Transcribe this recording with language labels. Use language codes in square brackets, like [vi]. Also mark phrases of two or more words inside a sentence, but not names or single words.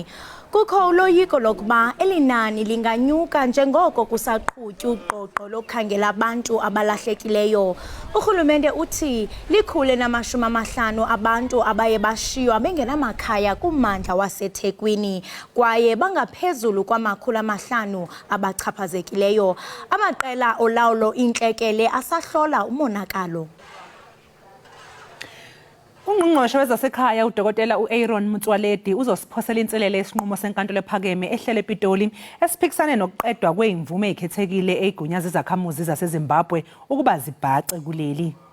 [xh] Kukho uloyiko lokuba elinani linganyuka njengoko kusaqhutywa uqoqo lokukhangela abantu abalahlekileyo. Urhulumente uthi likhule na50 abantu abaye bashiywa bengenamakhaya kummandla waseThekwini kwaye bangaphezulu kwama500 abachaphazekileyo. Amaqela olawulo intlekele asahlola umonakalo. [zu] Ungqongqoshe wezasekhaya uDokotela uAaron Motsoaledi uzosiphosela inselele esinqumo senkantolo ephakeme ehlele ePitoli esiphikisane nokuqedwa kweimvume ezikhethekile ezigunyaza izakhamuzi zaseZimbabwe ukuba zibhace kuleli.